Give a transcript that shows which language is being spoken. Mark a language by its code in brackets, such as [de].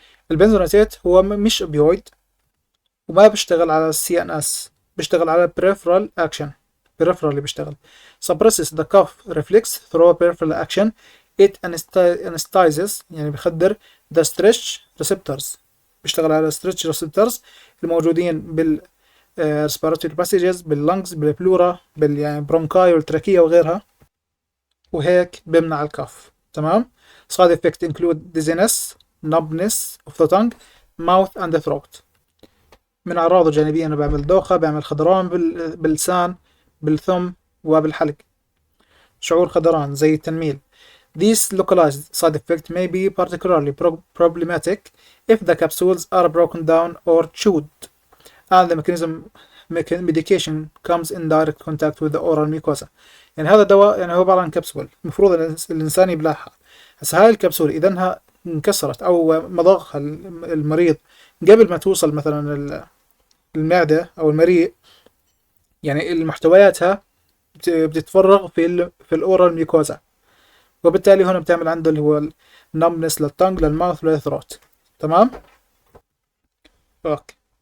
[ar] البنزوناتيت هو مش اوبيويد، وما بيشتغل على السي ان اس، بيشتغل على peripheral action. [en] peripheral [ar] اللي بيشتغل [en] suppresses the cough reflex through peripheral action. it anesthetizes [ar] يعني بيخدر the stretch receptors، بيشتغل على stretch receptors الموجودين بال respiratory passages باللنجز بالبلورا يعني برونكاي والتراكية وغيرها، وهيك بيمنع الكف. تمام. [en] side effects include dizziness, numbness of the tongue, mouth and the throat. [ar] من أعراضه الجانبية أنه بيعمل دوخة، بيعمل خضران باللسان بالثم وبالحلق، شعور خضران زي التنميل. [en] These localized side effects may be particularly problematic if the capsules are broken down or chewed and the medication comes in direct contact with the oral mucosa. [ar] يعني هذا الدواء يعني هو عبارة عن كبسول، المفروض الإنسان يبلعها. هسه هاي الكبسول إذا انها انكسرت أو مضغها المريض قبل ما توصل مثلا المعدة أو المريء، يعني المحتوياتها بتتفرغ في الأورال ميوكوزا، وبالتالي هنا بتعمل عنده اللي هو النمنس للتنج للماوث للثروت. تمام. اوكي.